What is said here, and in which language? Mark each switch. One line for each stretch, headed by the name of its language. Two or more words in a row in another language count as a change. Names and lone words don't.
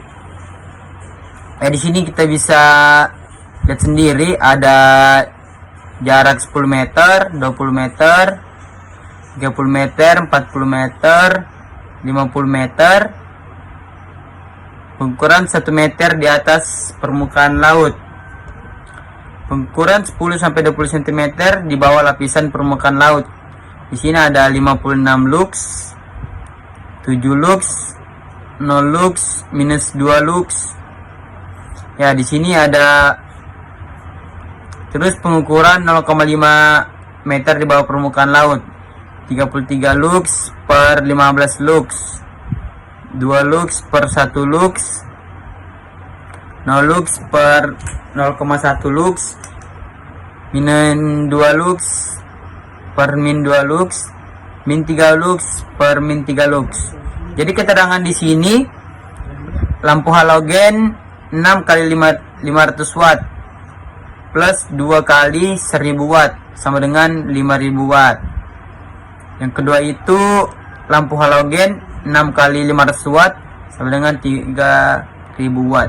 Indonesian: Di sini kita bisa lihat sendiri ada jarak 10 meter, 20 meter, 30 meter, 40 meter, 50 meter, ukuran 1 meter di atas permukaan laut, ukuran 10-20 cm di bawah lapisan permukaan laut. Di sini ada 56 lux, 7 lux, 0 lux, minus 2 lux. Ya, di sini ada terus pengukuran 0,5 meter di bawah permukaan laut, 33 lux per 15 lux, 2 lux per 1 lux, 0 lux per 0,1 lux, min 2 lux per min 2 lux, min 3 lux per min 3 lux. Jadi keterangan di sini lampu halogen 6 kali 500 watt plus 2 kali 1000 watt sama dengan 5000 watt. Yang kedua itu lampu halogen 6 kali 500 watt sama dengan 3000 watt.